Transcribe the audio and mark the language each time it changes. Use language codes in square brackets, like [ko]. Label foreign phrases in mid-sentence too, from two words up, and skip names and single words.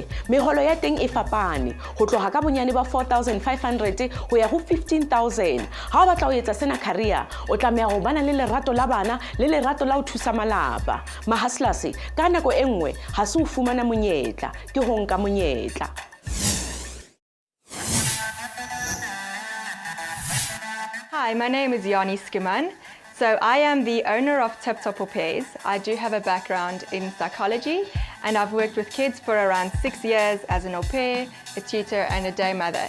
[st] Meholo ya teng e fapane. Ho tloha ka bonyane ba 4,500 ho ya ho 15,000. Ha o batla ho etsa sena career o tlameha ho bana le lerato la bana le lerato la ho thusa malapa. Mahaslas ka nako e nngwe ha se o fumana monyetla ke ho nka monyetla. [en] Hi, my name is Yani Skiman. So I am the owner of Tip Top Au Pairs. I do have a background in psychology, and I've worked with kids for around 6 years as an au pair, a tutor and a day mother.